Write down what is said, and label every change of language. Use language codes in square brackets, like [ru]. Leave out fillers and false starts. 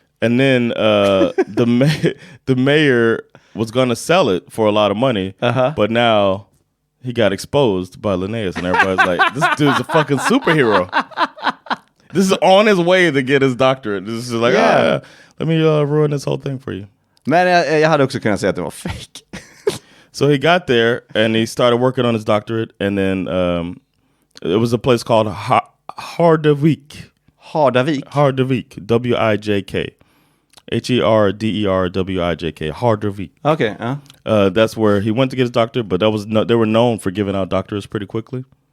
[en] And then the mayor was going to sell it for a lot of money, but now he got exposed by Linnaeus, and everybody's like, this dude's a fucking superhero. This is on his way to get his doctorate. This is like, let me ruin this whole thing for you. [sv] Men jag hade också kunnat säga att det var fake. [en] So he got there, and he started working on his doctorate, and then it was a place called Hardavik. Hardavik, W-I-J-K. Herderwijk. Hardavik. Okay. That's where he went to get his doctorate, but they were known for giving out doctorates pretty quickly.